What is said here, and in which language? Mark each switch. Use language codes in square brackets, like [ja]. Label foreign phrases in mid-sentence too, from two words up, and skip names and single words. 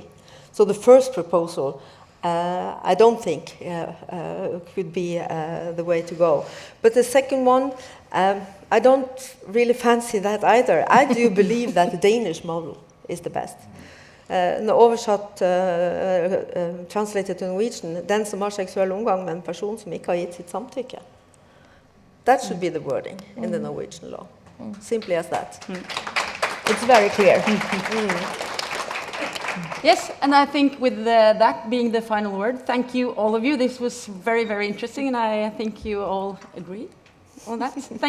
[en] So the first proposal, I don't think could be the way to go. But the second one, I don't really fancy that either. I do believe that the Danish model is the best. [no] Oversatt, [en] translated to Norwegian, [no] den som har seksuell omgang med en person som ikke har gitt sitt samtykke. [en] That should be the wording in the Norwegian law. Simply as that. It's very clear. Yes, and I think with that being the final word, thank you all of you. This was very, very interesting, and I think you all agree on that.